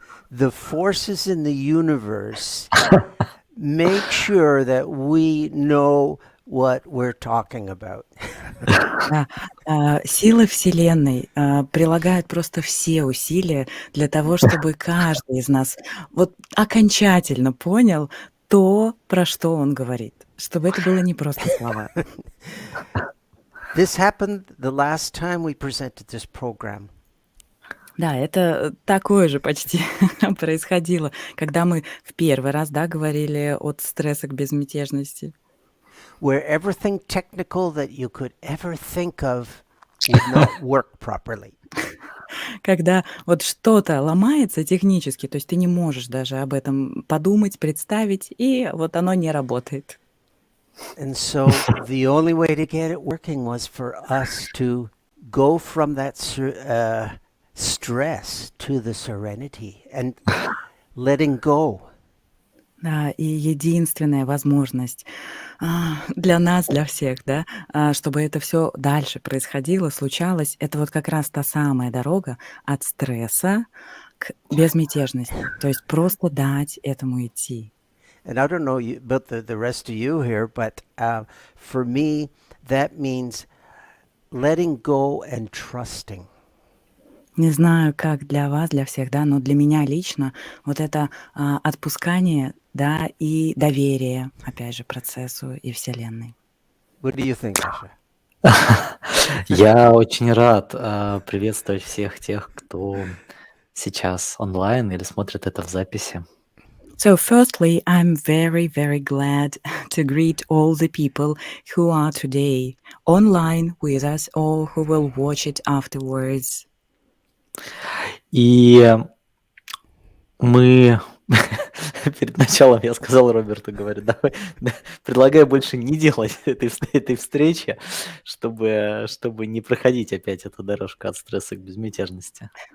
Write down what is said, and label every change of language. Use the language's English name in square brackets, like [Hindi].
[English] The forces in the universe make sure that we know what we're talking about. [Russian] Силы Вселенной прилагают просто все усилия для того, чтобы каждый из нас вот окончательно понял то, про что он говорит, чтобы это было не просто слова. [English] This happened the last time we presented this program. [Russian] Да, это такое же почти происходило, когда мы в первый раз, да, говорили от стресса к безмятежности. [English] Where everything technical that you could ever think of would not work properly. [Russian] Когда вот что-то ломается технически, то есть ты не можешь даже об этом подумать, представить, и вот оно не работает. [English] And so the only way to get it working was for us to go from that stress to the serenity and letting go. [Russian] Да, и единственная возможность для нас, для всех, да, чтобы это все дальше происходило, случалось, это вот как раз та самая дорога от стресса к безмятежности. То есть просто дать этому идти. [English] And I don't know about the rest of you here, but for me, that means letting go and trusting. [Russian] Не знаю, как для вас, для всех, да, но для меня лично вот это отпускание, да, и доверие, опять же, процессу и Вселенной. [English] What do you think, Asha? [Russian] Я очень рад приветствовать всех тех, кто сейчас онлайн или смотрит это в записи. [English] So firstly, I'm very, very glad to greet all the people who are today online with us or who will watch it afterwards. [Russian] И мы перед началом я сказал Роберту, говорю, давай, предлагаю больше не делать этой встречи, чтобы не проходить опять эту дорожку от стресса к безмятежности.